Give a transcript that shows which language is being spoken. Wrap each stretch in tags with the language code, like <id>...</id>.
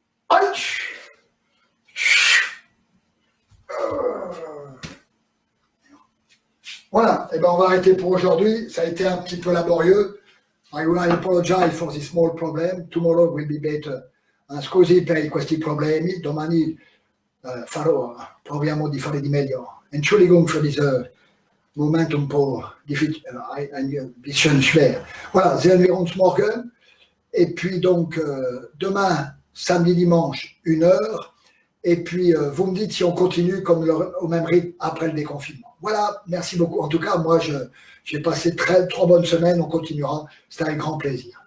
<fr>Aïe! Voilà, et ben on va arrêter pour aujourd'hui, ça a été un petit peu laborieux.</fr> <en>I will apologize for this small problem, tomorrow will be better.</en> <it>Scusi per questi problemi, domani proviamo di fare di meglio.</it> <de>Entschuldigung für diese Moment</de> <it>un po'</it> <de>ein bisschen schwer. Voilà, sehen wir uns morgen.</de> <fr>Et puis donc, demain, samedi, dimanche, 1h. Et puis, vous me dites si on continue comme au même rythme après le déconfinement. Voilà, merci beaucoup. En tout cas, moi, j'ai passé 3 bonnes semaines, on continuera. C'était un grand plaisir.</fr>